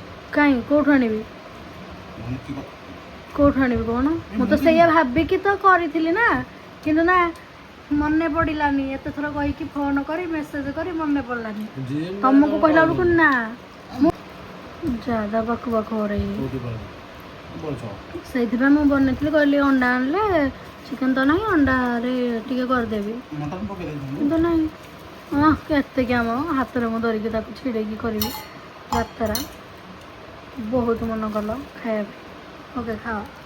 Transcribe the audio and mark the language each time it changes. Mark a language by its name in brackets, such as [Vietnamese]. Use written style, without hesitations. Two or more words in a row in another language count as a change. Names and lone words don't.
[Odia] କାଇଁ କୋଉଠୁ ଆଣିବି? ମୁଁ କି କୋଉଠୁ ଆଣିବି କହୁନ? ମୁଁ ତ ସେଇଆ ଭାବିକି ତ କରିଥିଲି ନା, କିନ୍ତୁ ନା ମନେ ପଡ଼ିଲାନି। ଏତେ ଥର କହିକି ଫୋନ କରି ମେସେଜ କରି ମନେ ପଡ଼ିଲାନି। ତମକୁ କହିଲା ବେଳକୁ ନା ମୁଁ [Hindi] ज़्यादा बक बक हो रही है। [Odia] ସେଇଥିପାଇଁ ମୁଁ ବନେଇଥିଲି, କହିଲି ଅଣ୍ଡା ଆଣିଲେ ଚିକେନ ତ ନାହିଁ, ଅଣ୍ଡାରେ ଟିକେ କରିଦେବି, ମଟନ ପକେଇ ଦେଇଥିଲି। କିନ୍ତୁ ନାହିଁ। ହଁ କେତେ ଆମ ହାତରେ ମୁଁ ଧରିକି ତାକୁ ଛିଡ଼େଇକି କରିବି ଯାତ୍ରା। ବହୁତ ମନ କଲ ଖାଇବା ପାଇଁ। ଓକେ ଖାଅ।